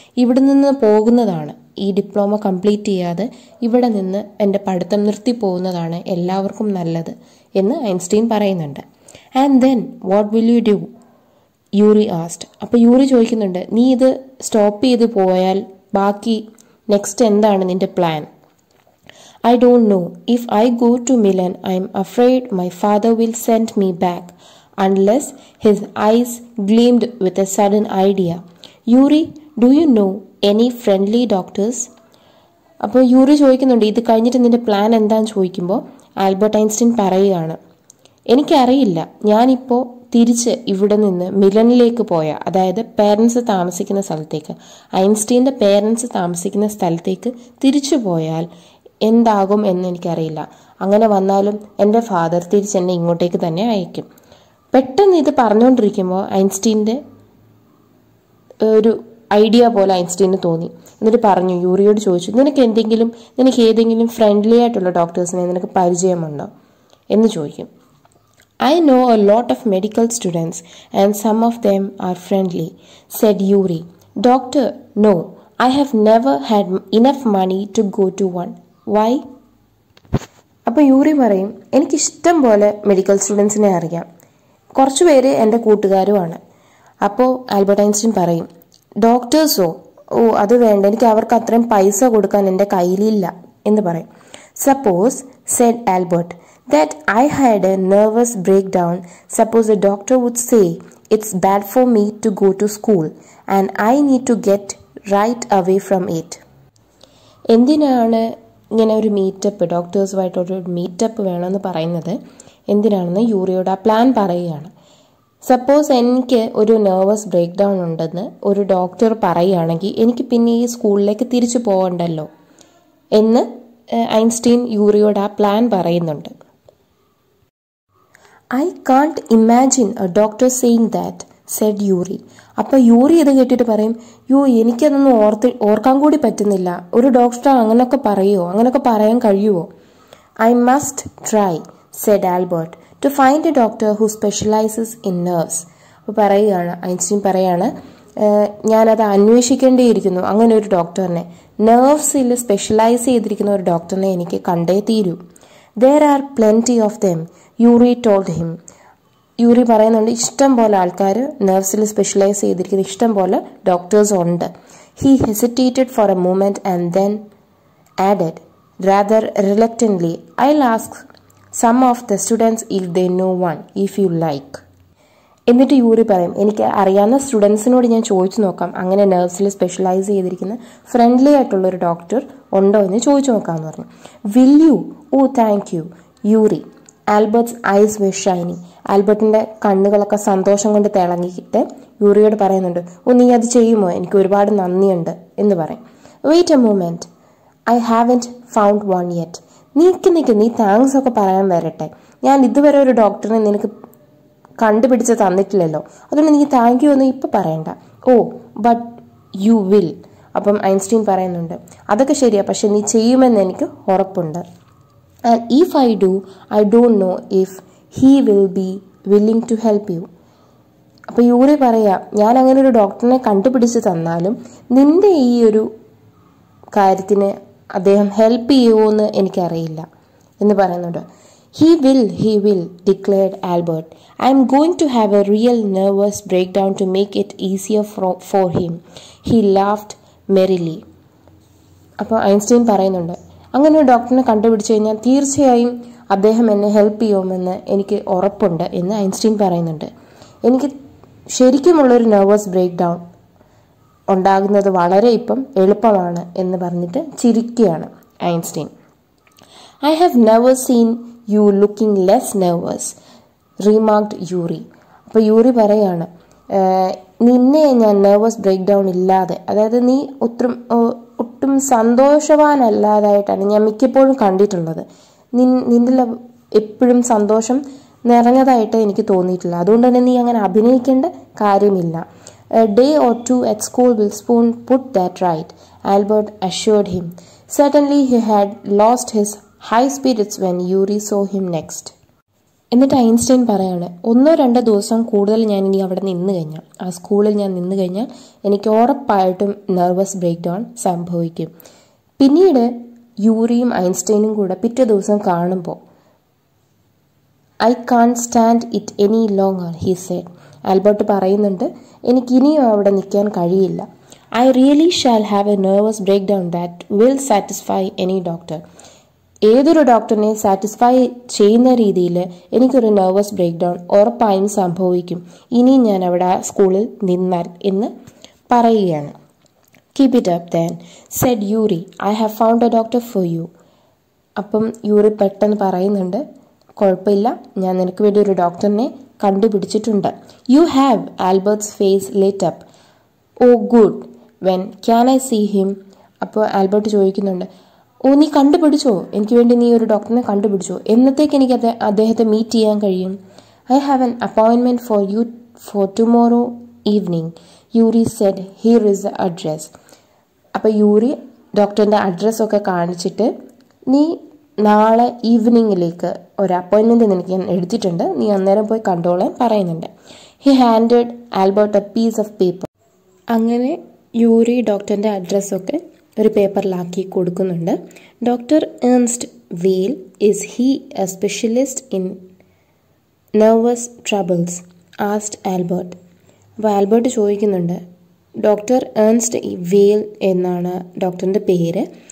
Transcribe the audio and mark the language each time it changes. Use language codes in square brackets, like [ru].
[ml] ഇവിടെ നിന്ന് പോകുന്നതാണ്, ഈ ഡിപ്ലോമ കംപ്ലീറ്റ് ചെയ്യാതെ ഇവിടെ നിന്ന് എൻ്റെ പഠിത്തം നിർത്തി പോകുന്നതാണ് എല്ലാവർക്കും നല്ലത് എന്ന് ഐൻസ്റ്റൈൻ പറയുന്നുണ്ട്. [en] And then what will you do, Yuri asked. [ml] അപ്പോൾ യൂറി ചോദിക്കുന്നുണ്ട്, നീ ഇത് സ്റ്റോപ്പ് ചെയ്ത് പോയാൽ ബാക്കി നെക്സ്റ്റ് എന്താണ് നിന്റെ plan? [en] I don't know. If I go to Milan, I'm afraid my father will send me back. Unless his eyes gleamed with a sudden idea. Yuri, do you know any friendly doctors? [ml] അപ്പോൾ Yuri ചോദിക്കുന്നുണ്ട്, ഇത് കഴിഞ്ഞിട്ട് നിന്റെ plan എന്താണെന്ന് ചോദിക്കുമ്പോൾ Albert Einstein പറയുകയാണ്, എനിക്കറിയില്ല, ഞാനിപ്പോൾ തിരിച്ച് ഇവിടെ നിന്ന് മിലനിലേക്ക് പോയ, അതായത് പേരൻസ് താമസിക്കുന്ന സ്ഥലത്തേക്ക്, ഐൻസ്റ്റൈൻ്റെ പേരൻസ് താമസിക്കുന്ന സ്ഥലത്തേക്ക് തിരിച്ചു പോയാൽ എന്താകും എന്ന് എനിക്കറിയില്ല. അങ്ങനെ വന്നാലും എൻ്റെ ഫാദർ തിരിച്ചെന്നെ ഇങ്ങോട്ടേക്ക് തന്നെ അയക്കും. പെട്ടെന്ന് ഇത് പറഞ്ഞുകൊണ്ടിരിക്കുമ്പോൾ ഐൻസ്റ്റീൻ്റെ ഒരു ഐഡിയ പോലെ ഐൻസ്റ്റീന് തോന്നി. എന്നിട്ട് പറഞ്ഞു, യൂറിയോട് ചോദിച്ചു, നിനക്ക് ഏതെങ്കിലും ഫ്രണ്ട്ലി ആയിട്ടുള്ള ഡോക്ടേഴ്സിനെ നിനക്ക് പരിചയമുണ്ടോ എന്ന് ചോദിക്കും. [en] I know a lot of medical students and some of them are friendly, said Yuri. Doctor, no, I have never had enough money to go to one. Why? [ml] അപ്പോൾ യൂറി പറയും, എനിക്കിഷ്ടം പോലെ മെഡിക്കൽ സ്റ്റുഡൻസിനെ അറിയാം, കുറച്ച് പേര് എൻ്റെ കൂട്ടുകാരുമാണ്. അപ്പോൾ ആൽബർട്ട് ഐൻസ്റ്റൈൻ പറയും, ഡോക്ടേഴ്സോ, ഓ അത് വേണ്ട, എനിക്ക് അവർക്ക് അത്രയും പൈസ കൊടുക്കാൻ എൻ്റെ കയ്യിലില്ല എന്ന് പറയും. [en] Suppose, said Albert, that I had a nervous breakdown. Suppose the doctor would say it's bad for me to go to school and I need to get right away from it. [ml] എന്തിനാണ് ഇങ്ങനെ ഒരു meetup, ഡോക്ടേഴ്സുമായിട്ടൊരു meetup വേണമെന്ന് പറയുന്നത് എന്തിനാണെന്ന് യൂറിയോട് ആ plan പറയുകയാണ്. Suppose എനിക്ക് ഒരു നെർവസ് ബ്രേക്ക് ഡൗൺ ഉണ്ടെന്ന് ഒരു ഡോക്ടർ പറയുകയാണെങ്കിൽ എനിക്ക് പിന്നെ ഈ സ്കൂളിലേക്ക് തിരിച്ചു പോകണ്ടല്ലോ എന്ന് ഐൻസ്റ്റൈൻ യൂറിയോട് ആ പ്ലാൻ പറയുന്നുണ്ട്. [en] I can't imagine a doctor saying that, said Yuri. [ml] അപ്പോൾ യൂറി ഇത് കേട്ടിട്ട് പറയും, എനിക്കതൊന്നും ഓർക്കാൻ കൂടി പറ്റുന്നില്ല, ഒരു ഡോക്ടർ അങ്ങനെയൊക്കെ പറയുമോ, അങ്ങനെയൊക്കെ പറയാൻ കഴിയുമോ? [en] I must try, said Albert, to find a doctor who specializes in nerves. [ml] അപ്പോൾ പറയുകയാണ്, ഐൻസ്റ്റീൻ പറയാണ്, ഞാനത് അന്വേഷിക്കേണ്ടിയിരിക്കുന്നു, അങ്ങനെ ഒരു ഡോക്ടറിനെ, നെർവ്സിൽ സ്പെഷ്യലൈസ് ചെയ്തിരിക്കുന്ന ഒരു ഡോക്ടറിനെ എനിക്ക് കണ്ടേ തീരൂ. [en] There are plenty of them, Yuri told him. [ml] Yuri പറയുന്നുണ്ട്, ഇഷ്ടം പോലെ ആൾക്കാർ നെർവ്സിൽ സ്പെഷ്യലൈസ് ചെയ്തിരിക്കുന്ന ഇഷ്ടം പോലെ ഡോക്ടേഴ്സ് ഉണ്ട്. [en] He hesitated for a moment and then added, rather reluctantly, I'll ask some of the students if they know one, if you like. [ml] എന്നിട്ട് Yuri പറയും, എനിക്ക് അറിയാവുന്ന സ്റ്റുഡൻസിനോട് ഞാൻ ചോദിച്ചു നോക്കാം, അങ്ങനെ നെർവ്സിൽ സ്പെഷ്യലൈസ് ചെയ്തിരിക്കുന്ന ഫ്രണ്ട്ലി ആയിട്ടുള്ളൊരു ഡോക്ടർ ഉണ്ടോ എന്ന് ചോദിച്ചു നോക്കാമെന്ന് പറഞ്ഞു. [en] Will you? Oh thank you, Yuri. Albert's eyes were shining. [ml] ആൽബർട്ടിൻ്റെ കണ്ണുകളൊക്കെ സന്തോഷം കൊണ്ട് തിളങ്ങിയിട്ട് യൂറിയോട് പറയുന്നുണ്ട്, ഓ നീ അത് ചെയ്യുമോ, എനിക്ക് ഒരുപാട് നന്ദിയുണ്ട് എന്ന് പറയും. [en] Wait a moment, I haven't found one yet. [ml] നീ താങ്ക്സ് ഒക്കെ പറയാൻ വരട്ടെ, ഞാൻ ഇതുവരെ ഒരു ഡോക്ടറിനെ നിനക്ക് കണ്ടുപിടിച്ച് തന്നിട്ടില്ലല്ലോ, അതുകൊണ്ട് നീ താങ്ക് യു ഒന്നും ഇപ്പം പറയണ്ട. [en] Oh but you will. [ml] അപ്പം ഐൻസ്റ്റീൻ പറയുന്നുണ്ട്, അതൊക്കെ ശരിയാ, പക്ഷെ നീ ചെയ്യുമെന്ന് എനിക്ക് ഉറപ്പുണ്ട്. [en] And if I do, I don't know if he will be willing to help you. [ml] അപ്പോൾ യൂറി പറയാ, ഞാൻ അങ്ങനെ ഒരു ഡോക്ടറിനെ കണ്ടുപിടിച്ച് തന്നാലും നിന്റെ ഈ ഒരു കാര്യത്തിന് അദ്ദേഹം ഹെൽപ്പ് ചെയ്യുമോ എന്ന് എനിക്കറിയില്ല എന്ന് പറയുന്നുണ്ട്. [en] He will, declared Albert. I am going to have a real nervous breakdown to make it easier for him. He laughed merrily. [ml] അപ്പോൾ ഐൻസ്റ്റീൻ പറയുന്നുണ്ട്, അങ്ങനെ ഒരു ഡോക്ടറിനെ കണ്ടുപിടിച്ച് കഴിഞ്ഞാൽ തീർച്ചയായും അദ്ദേഹം എന്നെ ഹെൽപ്പ് ചെയ്യുമെന്ന് എനിക്ക് ഉറപ്പുണ്ട് എന്ന് ഐൻസ്റ്റീൻ പറയുന്നുണ്ട്. എനിക്ക് ശരിക്കുമുള്ളൊരു നെർവസ് ബ്രേക്ക് ഡൗൺ ഉണ്ടാകുന്നത് വളരെ ഇപ്പം എളുപ്പമാണ് എന്ന് പറഞ്ഞിട്ട് ചിരിക്കുകയാണ് Einstein. [en] I have never seen you looking less nervous, remarked Yuri. [ml] അപ്പോൾ യൂറി പറയാണ്, നിന്നെ ഞാൻ നെർവസ് ബ്രേക്ക് ഡൗൺ ഇല്ലാതെ, അതായത് നീ ഒട്ടും സന്തോഷവാനല്ലാതായിട്ടാണ് ഞാൻ മിക്കപ്പോഴും കണ്ടിട്ടുള്ളത്. നിന്നിൽ എപ്പോഴും സന്തോഷം നിറഞ്ഞതായിട്ട് എനിക്ക് തോന്നിയിട്ടില്ല. അതുകൊണ്ട് തന്നെ നീ അങ്ങനെ അഭിനയിക്കേണ്ട കാര്യമില്ല. [en] A day or two at school will soon put that right, Albert assured him. Certainly he had lost his high spirits when Yuri saw him next. [ml] എന്നിട്ട് ഐൻസ്റ്റൈൻ പറയാണ്, 1-2 ദിവസം കൂടുതൽ ഞാൻ ഇനി അവിടെ നിന്ന് കഴിഞ്ഞാൽ, ആ സ്കൂളിൽ ഞാൻ നിന്ന് കഴിഞ്ഞാൽ എനിക്ക് ഉറപ്പായിട്ടും നെർവസ് ബ്രേക്ക് ഡൗൺ സംഭവിക്കും. പിന്നീട് യൂറിയും ഐൻസ്റ്റൈനും കൂടെ പിറ്റേ ദിവസം കാണുമ്പോൾ [en] I can't stand it any longer, he said. [ml] Albert പറയുന്നുണ്ട്, എനിക്കിനിയും അവിടെ നിൽക്കാൻ കഴിയില്ല. [en] I really shall have a nervous breakdown that will satisfy any doctor. [ml] ഏതൊരു ഡോക്ടറിനെ സാറ്റിസ്ഫൈ ചെയ്യുന്ന രീതിയിൽ എനിക്കൊരു നെർവസ് ബ്രേക്ക് ഡൗൺ ഉറപ്പായും സംഭവിക്കും ഇനിയും ഞാൻ അവിടെ സ്കൂളിൽ നിന്നാൽ എന്ന് പറയുകയാണ്. [en] Keep it up then, said Yuri. I have found a doctor for you. [ml] അപ്പം യൂറി പെട്ടെന്ന് പറയുന്നുണ്ട്, കുഴപ്പമില്ല, ഞാൻ നിനക്ക് വേണ്ടി ഒരു ഡോക്ടറിനെ കണ്ടുപിടിച്ചിട്ടുണ്ട്. [en] You have. Albert's face lit up. Oh good. When can I see him? [ml] അപ്പോൾ ആൽബർട്ട് ചോദിക്കുന്നുണ്ട്, നീ കണ്ടുപിടിച്ചോ, എനിക്ക് വേണ്ടി നീ ഒരു ഡോക്ടറിനെ കണ്ടുപിടിച്ചോ, എന്നത്തേക്ക് എനിക്ക് അദ്ദേഹത്തെ മീറ്റ് ചെയ്യാൻ കഴിയും? [en] I have an appointment for you for tomorrow evening, Yuri said. Here is the address. [ml] അപ്പോൾ യൂറി ഡോക്ടറിൻ്റെ അഡ്രസ്സൊക്കെ കാണിച്ചിട്ട്, നീ നാളെ ഈവനിങ്ങിലേക്ക് ഒരു അപ്പോയിൻമെൻറ്റ് നിനക്ക് ഞാൻ എടുത്തിട്ടുണ്ട്, നീ അന്നേരം പോയി കണ്ടോളാൻ പറയുന്നുണ്ട്. [en] He handed Albert a piece of paper. [ml] അങ്ങനെ യൂറി ഡോക്ടറിൻ്റെ അഡ്രസ്സൊക്കെ ഒരു പേപ്പറിലാക്കി കൊടുക്കുന്നുണ്ട്. [en] Doctor Ernst Weil, is he a specialist in nervous troubles, asked Albert. [ml] അപ്പോൾ ആൽബർട്ട് ചോദിക്കുന്നുണ്ട്, ഡോക്ടർ ഏൺസ്റ്റ് വെയിൽ എന്നാണ് ഡോക്ടറിൻ്റെ പേര്.